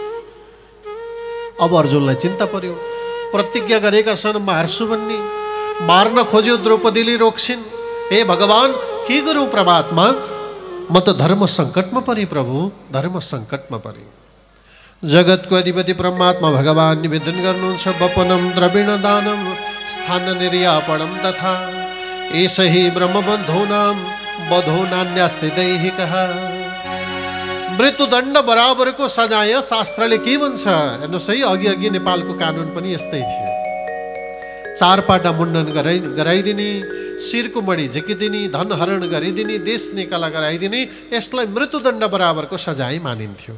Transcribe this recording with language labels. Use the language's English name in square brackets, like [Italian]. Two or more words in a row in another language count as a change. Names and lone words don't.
[Nepali] अब अर्जुनलाई चिन्ता पर्यो। प्रतिज्ञा गरेका छन् मार्छु भन्ने। मार्न खोज्यो, द्रौपदीले रोक्छिन्। हे भगवान, के गरौँ परमात्मा? म त धर्म सङ्कटमा परे प्रभु, धर्म सङ्कटमा परे। जगतको अधिपति परमात्मा भगवान निवेदन गर्नुहुन्छ। [Sanskrit] वपनम द्रविण दानम स्थान निर्यापणम तथा एषहि ब्रह्मबन्धोनाम बधो नान्यास्ति दैहिकः। [Nepali] मृत्युदण्ड बराबरको सजाय शास्त्रले के भन्छ हेर्नुहोस् है। अघि नेपालको कानुन पनि यस्तै थियो। 4 पाटा मुण्डन गराइदिने, शिरको मणि झिकिदिने, धन हरण गरिदिने, देश निकाला गराइदिने, यसलाई मृत्युदण्ड बराबरको सजाय मानिन्थ्यो।